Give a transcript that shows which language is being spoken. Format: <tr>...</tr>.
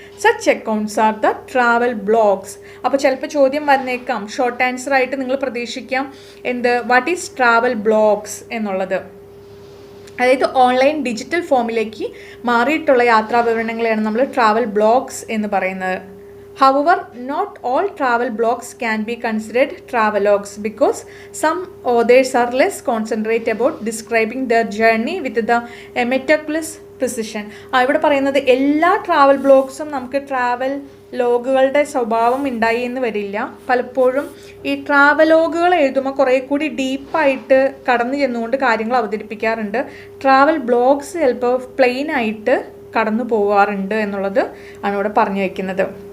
<en>Such accounts are the travel blogs.</en> <ml>അപ്പോൾ ചിലപ്പോൾ ചോദ്യം വന്നേക്കാം, ഷോർട്ട് ആൻസർ ആയിട്ട് നിങ്ങൾ പ്രതീക്ഷിക്കാം എന്ത്,</ml> <en>what is travel blogs</en> <ml>എന്നുള്ളത്. അതായത് ഓൺലൈൻ ഡിജിറ്റൽ ഫോമിലേക്ക് മാറിയിട്ടുള്ള യാത്രാ വിവരണങ്ങളെയാണ് നമ്മൾ ട്രാവൽ ബ്ലോഗ്സ് എന്ന് പറയുന്നത്.</ml> <en>However, not all travel blogs can be considered travelogues because some authors are less concentrate about describing their journey with the meticulous precision.</en> <ml>ഇവിടെ പറയുന്നത് എല്ലാ ട്രാവൽ ബ്ലോഗ്സും നമുക്ക് ട്രാവൽ ലോഗുകളുടെ സ്വഭാവം ഉണ്ടായി എന്ന് വരില്ല. പലപ്പോഴും ഈ ട്രാവലോഗുകൾ എഴുതുമ്പോൾ കുറേ കൂടി ഡീപ്പായിട്ട് കടന്നു ചെന്നുകൊണ്ട് കാര്യങ്ങൾ അവതരിപ്പിക്കാറുണ്ട്. ട്രാവൽ ബ്ലോഗ്സ് ചിലപ്പോൾ പ്ലെയിൻ ആയിട്ട് കടന്നു പോകാറുണ്ട് എന്നുള്ളത് ആണ് ഇവിടെ പറഞ്ഞു വയ്ക്കുന്നത്.</ml>